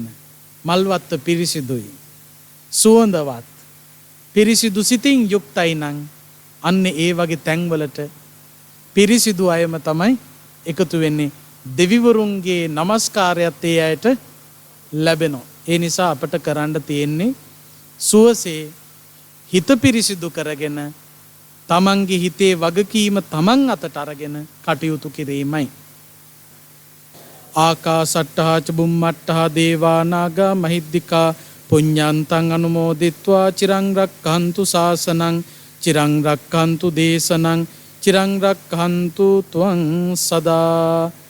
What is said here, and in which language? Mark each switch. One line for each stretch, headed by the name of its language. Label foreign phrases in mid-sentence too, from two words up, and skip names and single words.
Sinhala: මල්වත්ත පිරිසිදුයි, සුවඳවත්, පිරිසිදු සිතින් යුක්තයි නම් අන්න ඒ වගේ තැන්වලට පිරිසිදු අයම තමයි එකතු වෙන්නේ. දෙවිවරුන්ගේ নমස්කාරයත් ඒ අයට ලැබෙනවා. ඒ නිසා අපට කරන්න තියෙන්නේ සුවසේ හිත පිරිසිදු කරගෙන තමන්ගේ හිතේ වගකීම තමන් අතට අරගෙන කටයුතු කිරීමයි.
Pali: ආකාසට්ඨා ච බුම්මට්ඨා දේවා නාග මහිද්దికා පුඤ්ඤන්තං අනුමෝදිත්වා චිරං රක්ඛන්තු ශාසනං චිරං රක්ඛන්තු දේශනං චිරං රක්ඛන්තු ත්වං සදා.